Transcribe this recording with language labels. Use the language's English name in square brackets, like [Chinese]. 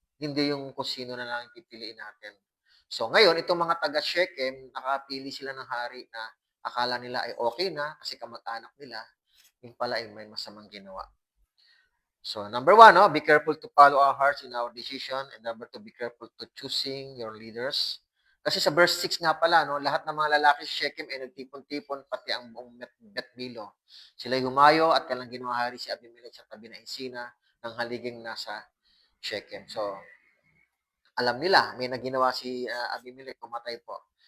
[Filipino] Hindi yung kung sino na lang pipiliin natin. So, ngayon, itong mga taga-Shechem, nakapili sila ng hari na akala nila ay okay na kasi kamag-anak nila, yung pala ay may masamang ginawa. [English] So, number 1, be careful to follow our hearts in our decision. And number 2, be careful to choosing your leaders. [Filipino] Kasi sa verse 6 nga pala, lahat ng mga lalaki sa Shechem ay nagtipon-tipon, pati ang buong Bet-Milo. Sila'y humayo at kailang ginawa hari si Abimelech sa tabi ng Insina ng haliging nasa Shechem. So, alam nila, may naginawa si Abimelech, pumatay po.